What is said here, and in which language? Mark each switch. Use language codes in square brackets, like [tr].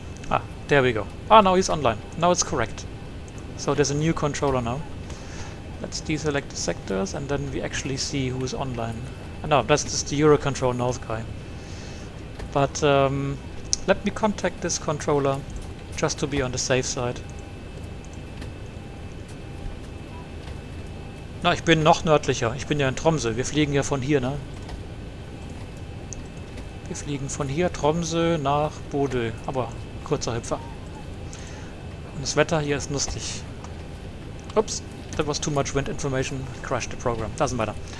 [en] Ah, there we go. Ah, now he's online. Now it's correct. So there's a new controller now. Let's deselect the sectors and then we actually see who's online. No, that's just the Eurocontrol North guy. But let me contact this controller just to be on the safe side. [de] Na, ich bin noch nördlicher. Ich bin ja in Tromsø. Wir fliegen ja von hier, ne? Wir fliegen von hier, Tromsø, nach Bodø. Aber kurzer Hüpfer. Und das Wetter hier ist lustig. Ups. [en] That was too much wind information, crashed the program, doesn't matter.